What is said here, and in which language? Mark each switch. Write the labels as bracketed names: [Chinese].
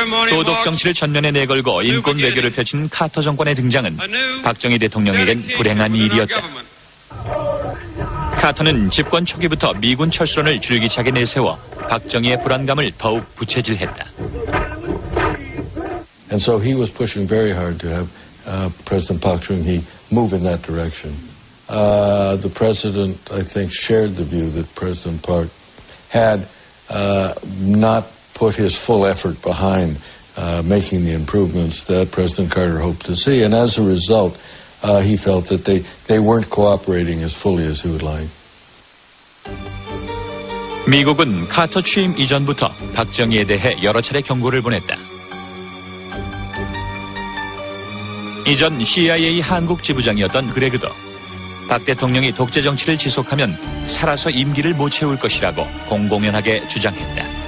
[Korean] 도덕 정치를 전면에 내걸고 인권 외교를 펼친 카터 정권의 등장은 박정희 대통령에겐 불행한 일이었다. 카터는 집권 초기부터 미군 철수론을 줄기차게 내세워 박정희의 불안감을 더욱 부채질했다. [English] And so he was pushing very hard to have President Park Chung-hee move in that direction. The president, I think, shared the view that President Park had not put his full effort behind making the improvements that President Carter hoped to see. And as a result, he felt that they weren't cooperating as fully as he would like. [Korean] 미국은 카터 취임 이전부터 박정희에 대해 여러 차례 경고를 보냈다. 이전 CIA 한국 지부장이었던 그레그도 박 대통령이 독재 정치를 지속하면 살아서 임기를 못 채울 것이라고 공공연하게 주장했다.